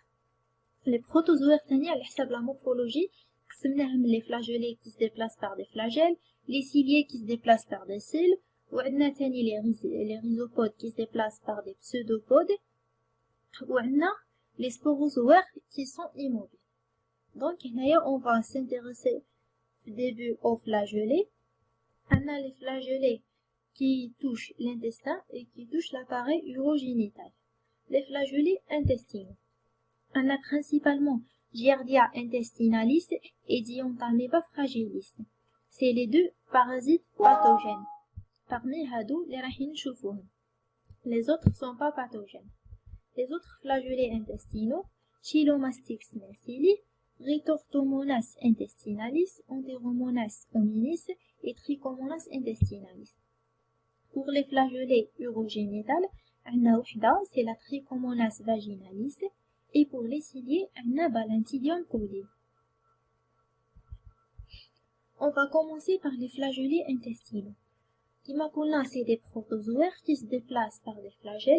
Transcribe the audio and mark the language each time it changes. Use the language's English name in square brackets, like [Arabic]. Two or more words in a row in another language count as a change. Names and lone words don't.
[French] Les protozoaires, à l'histoire de la morphologie, les flagellés qui se déplacent par des flagelles, les ciliés qui se déplacent par des cils, ou les rhizopodes qui se déplacent par des pseudopodes, ou les sporozoaires qui sont immobiles. Donc, on va s'intéresser au début aux flagellés. On a les flagellés qui touchent l'intestin et qui touchent l'appareil urogénital. Les flagellés intestinaux. On a principalement Giardia intestinalis et Dientamoeba fragilis. C'est les deux parasites pathogènes. Parmi hadou, les [Arabic] راهين شوفوهم. [French] Les autres sont pas pathogènes. Les autres flagellés intestinaux, Chilomastix mensili, Rhitortomonas intestinalis, Enteromonas hominis et Trichomonas intestinalis. Pour les flagellés urogénitales, c'est la Trichomonas vaginalis, et pour les ciliés, Balantidium coli. On va commencer par les flagellés intestinaux. C'est des protozoaires qui se déplacent par des flagelles.